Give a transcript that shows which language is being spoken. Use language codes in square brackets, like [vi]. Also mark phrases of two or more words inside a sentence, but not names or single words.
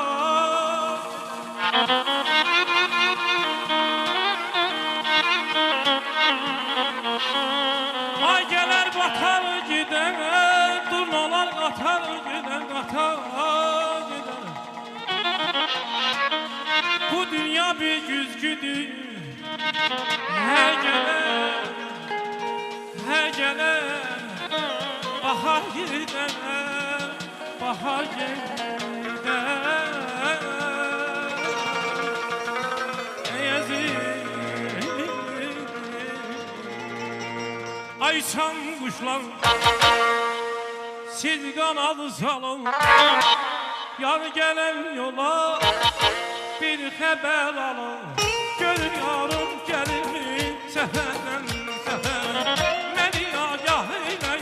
[az] Ay gələr batar gedən, durnalar qatar gedən qatar. Bu dünya bir güzgüdür, hər gələr, hər gələr. [tr] Bahar gider, bahar gider. Ey aziz, ay uçan kuşlar, siz kanadı salın. Yar gelen yola bir haber alın. Görün yarım gelir mi seferden sefer. Beni agah eyleyin.